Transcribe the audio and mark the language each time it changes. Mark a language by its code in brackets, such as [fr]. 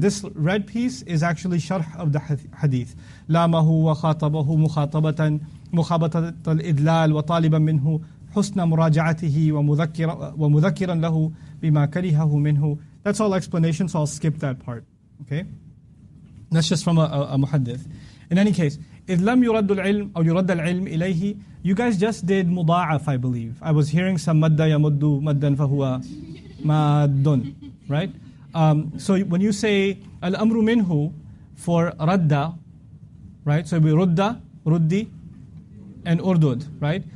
[en] This red piece is actually sharh of the hadith. [ar] لَامَهُ وَخَاطَبَهُ مُخَابَطَةَ الْإِدْلَالِ وَطَالِبًا مِنْهُ حُسْنَ مُرَاجَعَتِهِ وَمُذَكِّرًا لَهُ بِمَا كَرِهَهُ مِنْهُ. [en] That's all explanation, so I'll skip that part. Okay? That's just from a muhaddith. In any case, [ar] إِذْ لَمْ يُرَدُّ الْعِلْمُ أو يُرَدَّ الْعِلْمُ إِلَيْهِ. [en] You guys just did مضاعف, I believe. I was hearing some [ar] مَدَّ يَمُدُّ مَدًّا فَهُوَ مَادٌ, [en] right? So when you say [ar] الْأَمْرُ مِنْهُ [en] for radda, right? So it will be rudda, ruddi, and urdud, right?